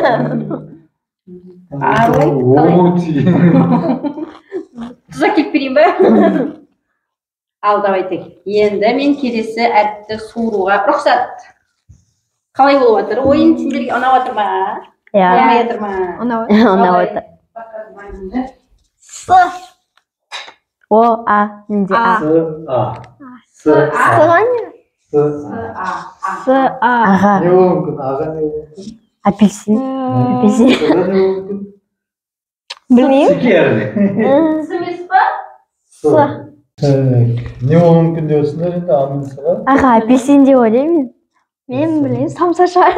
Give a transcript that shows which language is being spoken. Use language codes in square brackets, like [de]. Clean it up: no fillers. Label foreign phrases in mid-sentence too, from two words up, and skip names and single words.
[kk] Тұз әкеліп берейін ба? Ал давайте. Енді мен келесі әріпті суыруға рұқсат. Қалай болып жатыр? Ойын сендерге ұнап жатыр ма? Иә. Ұнамай жатыр ма? Ұнап отыр. С. О, А. Менде А. Сыға не? С. А. Аға. Не болуы мүмкін? Аға не болуы мүмкін? Апельсин. Апельсин. Сыға не болуы мүмкін? Білмеймін. Секер. С емес па? С. Не болуы мүмкін деп отырсыңдар енді А мен Сыға? Аға, апельсин деп ойлаймын. Мен білейін, самса шығар.